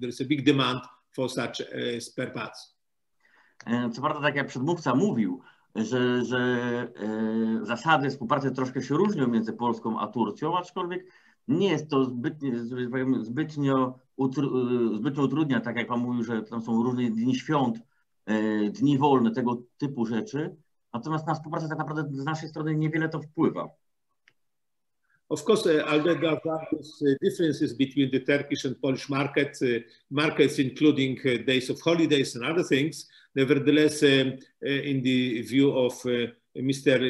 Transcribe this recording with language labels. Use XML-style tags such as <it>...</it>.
<en>There is a big demand for such spare parts.</en> <pl>Co prawda, tak jak przedmówca mówił, że zasady współpracy troszkę się różnią między Polską a Turcją, aczkolwiek nie jest to zbytnio utrudnia, tak jak Pan mówił, że tam są różne dni świąt, dni wolne, tego typu rzeczy. Natomiast na współpracę tak naprawdę z naszej strony niewiele to wpływa.</pl> <en>Of course, although there are differences between the Turkish and Polish markets, including days of holidays and other things, nevertheless, in the view of Mr.</en>